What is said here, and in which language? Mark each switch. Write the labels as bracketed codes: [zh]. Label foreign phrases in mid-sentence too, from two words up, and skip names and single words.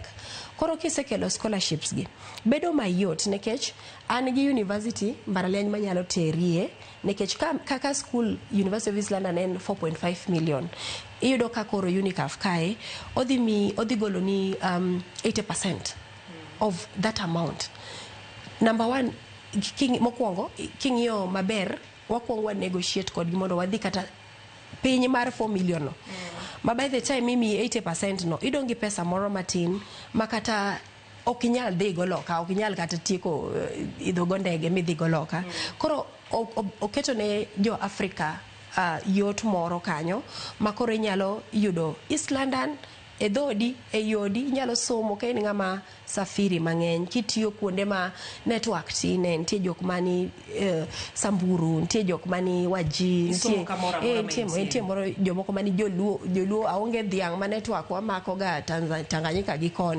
[luo] Koro kisekelo scholarships gi bedo mayot nekech an gi university mbalariany manyalo terie nekech kaka school University of East London en 4.5 million. Iyudo ka koro UNICAF kae odhi golo ni 80% [en] of that amount. Number one, [luo] mokwongo king'iyo maber wakwongo negotiate kod mondo wadhi kata piny mar 4 million no. Ma [en] by the time [luo] mimi 80% no idongi pesa moro matin makata okinyal dhi goloka, okinyal kata tieko idho gondege midhi goloka. Koro oketo ne jo Africa yot moro kanyo makoro inyalo yudo East London edhodi eyodi inyalo somo ka in ng'ama safiri mang'eny kitiyo kuonde ma network tine, nitie jok mani Samburu, nitie jok mani Wajir, nitie moro jomoko mani joluo aonge dhiang' ma network wamako ga Tanganyika gi koni.